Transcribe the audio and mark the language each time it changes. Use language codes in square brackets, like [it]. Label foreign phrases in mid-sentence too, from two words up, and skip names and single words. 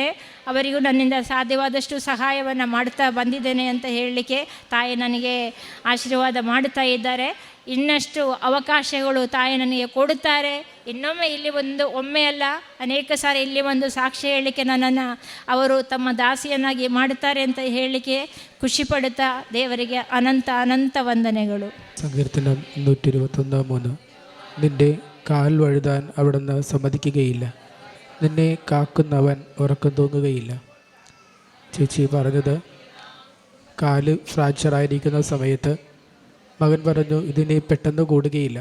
[kn] ಅವರಿಗೂ ನನ್ನಿಂದ ಸಾಧ್ಯವಾದಷ್ಟು ಸಹಾಯವನ್ನು ಮಾಡ್ತಾ ಬಂದಿದ್ದೇನೆ ಅಂತ ಹೇಳಲಿಕ್ಕೆ ತಾಯಿ ನನಗೆ ಆಶೀರ್ವಾದ ಮಾಡುತ್ತಾ ಇದ್ದಾರೆ. ಇನ್ನಷ್ಟು ಅವಕಾಶಗಳು ತಾಯಿ ನನಗೆ ಕೊಡುತ್ತಾರೆ. ಇನ್ನೊಮ್ಮೆ ಇಲ್ಲಿ ಒಮ್ಮೆ ಅಲ್ಲ ಅನೇಕ ಸಾರಿ ಇಲ್ಲಿ ಸಾಕ್ಷಿ ಹೇಳಲಿಕ್ಕೆ ನನ್ನನ್ನು ಅವರು ತಮ್ಮ ದಾಸಿಯನ್ನಾಗಿ ಮಾಡುತ್ತಾರೆ ಅಂತ ಹೇಳಲಿಕ್ಕೆ ಖುಷಿ ಪಡುತ್ತಾ ದೇವರಿಗೆ ಅನಂತ ವಂದನೆಗಳು. [ml] സങ്കീർത്തനം 121 നിന്റെ കാൽ വഴുതാൻ അവിടുന്ന് സമ്മതിക്കുകയില്ല, നിന്നെ കാക്കുന്നവൻ ഉറക്കം തൂങ്ങുകയില്ല. ചേച്ചി പറഞ്ഞത്, കാല് ഫ്രാക്ചറായിരിക്കുന്ന സമയത്ത് മകൻ പറഞ്ഞു ഇതിനി പെട്ടെന്ന് കൂടുകയില്ല.